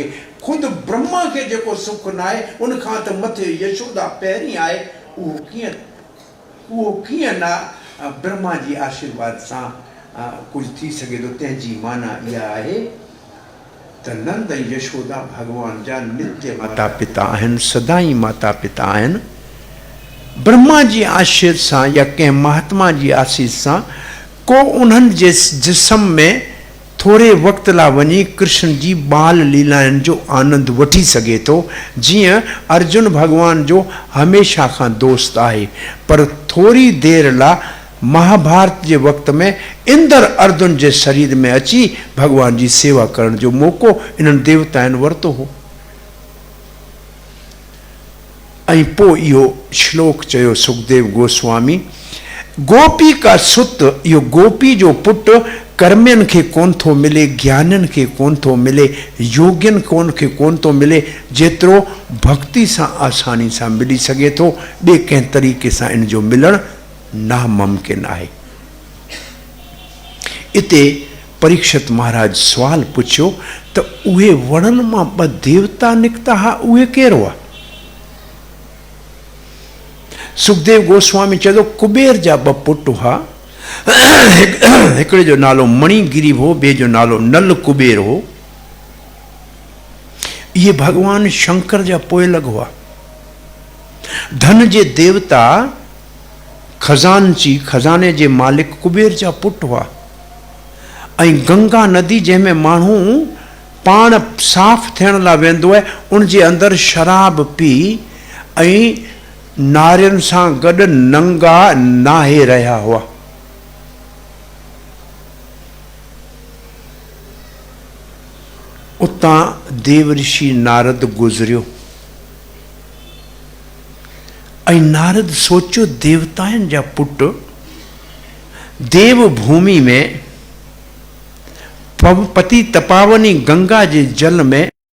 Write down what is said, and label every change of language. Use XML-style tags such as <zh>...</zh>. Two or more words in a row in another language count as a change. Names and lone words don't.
<sd>ख़ुदि ब्रह्मा खे जेको सुख न आहे उनखां त मथे यशोदा पहिरीं आहे, उहो कीअं न ब्रह्मा जी आशीर्वाद सां कुझु थी सघे थो। तंहिंजी माना इहा आहे त नंद ऐं यशोदा भॻवान जा नित्य माता पिता आहिनि, सदाई माता पिता आहिनि। ब्रह्मा जी आशीष सां या कंहिं महात्मा जी आशीष सां को उन्हनि जे जिस्म में थोरे वक़्त लाइ वञी कृष्ण जी बाल लीलाउनि जो आनंद वठी सघे थो, जीअं अर्जुन भॻवान जो हमेशह खां दोस्त आहे, पर थोरी देरि लाइ महाभारत जे वक़्त में इंद्र अर्जुन जे शरीर में अची भॻवान जी सेवा करण जो मौक़ो इन्हनि देवताउनि वरितो हो। ऐं पोइ इहो श्लोक चयो सुखदेव गोस्वामी, गोपी का सुत, इहो गोपी जो पुटु कर्मियुनि खे कोन थो मिले, ज्ञानियुनि खे कोन थो मिले, योगियुनि खे कोन थो मिले, जेतिरो भक्ति सां आसानी सां मिली सघे थो। ॿिए कंहिं तरीक़े सां इन जो मिलणु नामुमकिन आहे। इते परीक्षित महाराज सुवाल पुछियो त उहे वणनि मां ॿ देवता निकिता हा, उहे केरु हुआ? सुखदेव गोस्वामी चए थो कुबेर जा ॿ पुट हुआ, हिकिड़े जो नालो मणिगिरी हो, ॿिए जो नालो नल कुबेर हो। इहे भॻवान शंकर जा पोइलग हुआ। धन जे देवता खजानची, खजाने जे मालिक कुबेर जा पुट हुआ। ऐं गंगा नदी जंहिंमें माण्हू पाण साफ़ थियण लाइ वेंदो आहे, उनजे अंदरि शराब पी ऐं नारियुनि सां गॾु नंगा नाहे रहिया हुआ। उतां देव ऋषि नारद गुज़रियो ऐं नारद सोचियो देवताउनि जा पुट देव भूमि में पति तपावनी गंगा जे जल में</sd>